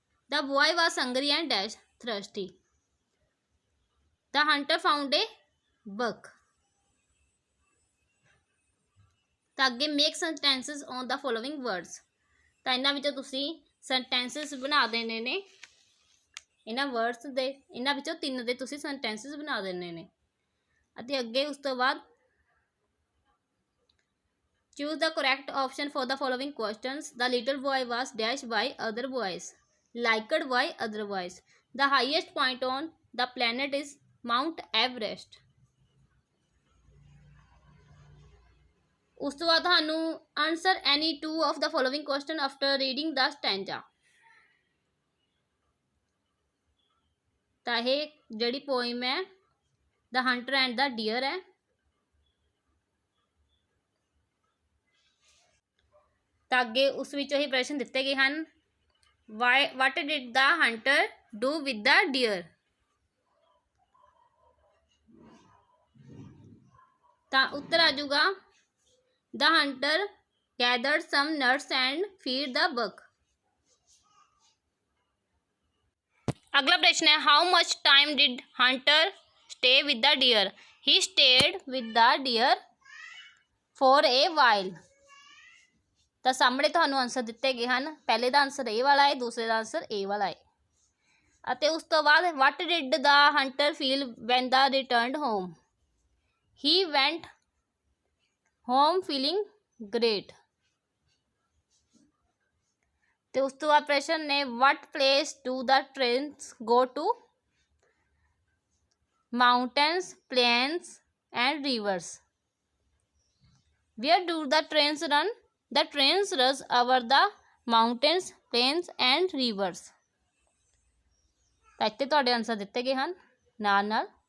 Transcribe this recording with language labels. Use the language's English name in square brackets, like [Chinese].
[English] The boy was hungry and dash thirsty. The hunter found a buck. [Punjabi] ਤਾਂ ਅੱਗੇ [English] Make sentences on the following words. [Punjabi] ਤਾਂ ਇਹਨਾਂ ਵਿੱਚੋਂ ਤੁਸੀਂ ਸੈਂਟੈਂਸਸ ਬਣਾ ਦੇਣੇ ਨੇ। ਇਹਨਾਂ ਵਰਡਸ ਦੇ ਇਹਨਾਂ ਵਿੱਚੋਂ ਤਿੰਨ ਦੇ ਤੁਸੀਂ ਸੈਂਟੈਂਸਸ ਬਣਾ ਦੇਣੇ ਨੇ। ਅਤੇ ਅੱਗੇ ਉਸ ਤੋਂ ਬਾਅਦ [English] choose the correct option for the following questions. The little boy was dashed by other boys, liked by other boys. The highest point on the planet is Mount Everest. [Punjabi] ਉਸ ਤੋਂ ਬਾਅਦ ਤੁਹਾਨੂੰ [English] answer any two of the following question after reading the stanza. [Punjabi] ਤਾਂ ਇਹ ਜਿਹੜੀ poem ਹੈ The Hunter and the Deer ਹੈ। ਤਾਂ ਅੱਗੇ ਉਸ ਵਿੱਚੋਂ ਹੀ ਪ੍ਰਸ਼ਨ ਦਿੱਤੇ ਗਏ ਹਨ। [English] What did the hunter do with the deer? [Punjabi] ਤਾਂ ਉੱਤਰ ਆ ਜਾਊਗਾ [English] The hunter gathered some nuts and feed the buck. [Hindi] अगला प्रश्न है [English] How much time did hunter stay with the deer? He stayed with the deer for a while. [Punjabi] ਤਾਂ ਸਾਹਮਣੇ ਤੁਹਾਨੂੰ answer ਦਿੱਤੇ ਗਏ ਹਨ। ਪਹਿਲੇ ਦਾ ਆਨਸਰ ਇਹ ਵਾਲਾ ਹੈ, ਦੂਸਰੇ ਦਾ ਆਨਸਰ ਇਹ ਵਾਲਾ ਹੈ। ਅਤੇ ਉਸ ਤੋਂ ਬਾਅਦ [English] What did the hunter feel when the returned home? He went home feeling great. [Punjabi] ਤੇ ਉਸ ਤੋਂ ਬਾਅਦ ਪ੍ਰਸ਼ਨ ਨੇ [English] What place do the trains go to? Mountains, plains and rivers. Where do the trains run? The trains rush over the mountains, plains and rivers. [Punjabi] ਤਾਂ ਇੱਥੇ ਤੁਹਾਡੇ answer ਦਿੱਤੇ ਗਏ ਹਨ ਨਾਲ ਨਾਲ।